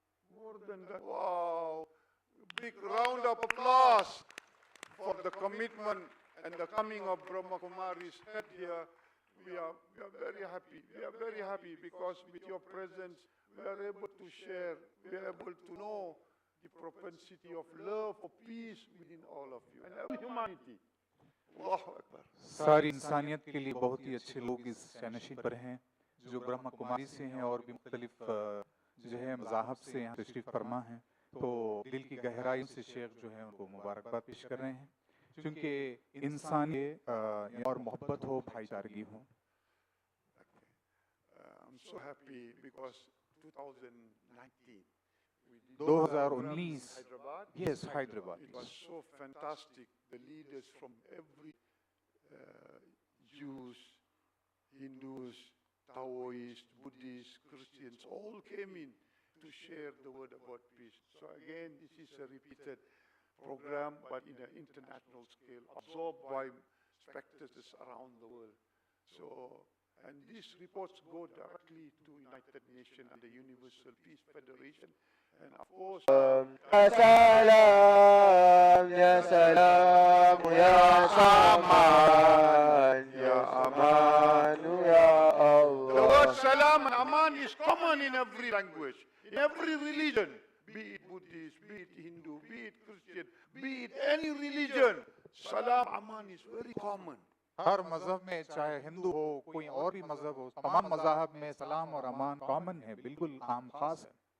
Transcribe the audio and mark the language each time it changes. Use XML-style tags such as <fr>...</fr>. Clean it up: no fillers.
<en>More than that. Wow. Big round of applause for the commitment and the coming of Brahma Kumari's head here. We are very happy. We are very happy because with your presence, we are able to share, we are able to know the propensity of love for peace within all of you and every humanity.</en> <ar>Allahu Akbar.</ar> <hi>सारी इंसानियत के लिए बहुत ही अच्छे लोग इस शहनशीन पर हैं जो ब्रह्मा कुमारी से हैं और भी मुख्तलिफ जो है मज़ाहब से यहाँ तशरीफ़ फरमा हैं। तो दिल की गहराई से शेख जो है उनको मुबारकबाद पेश कर रहे हैं क्योंकि इंसानियत और मोहब्बत हो, भाईचारगी हो।</hi> <en>I'm so happy because 2019 we did 2019 Hyderabad. Yes, Hyderabad. It was so fantastic. The leaders from every Jews, Hindus, Taoists, Buddhists, Christians, all came in to share the word about peace. So again, this is a repeated program, but in an international scale, absorbed by spectators around the world. So, and these reports go directly to United Nations and the Universal Peace Federation, and of course,</en> <ar>Ya salam, ya salam, ya aman, ya aman, ya</ar> <en>the word</en> <ar>Allah.</ar> <en>salam and aman is common in every language, in every religion, be it Buddhist, be it Hindu, be it Christian, be it any religion. Salam, aman is very common.</en> <hi>हर मजहब में चाहे हिंदू हो कोई और भी मजहब हो, तमाम मजाहब में सलाम और अमान कॉमन है, बिल्कुल आम खास है।</hi>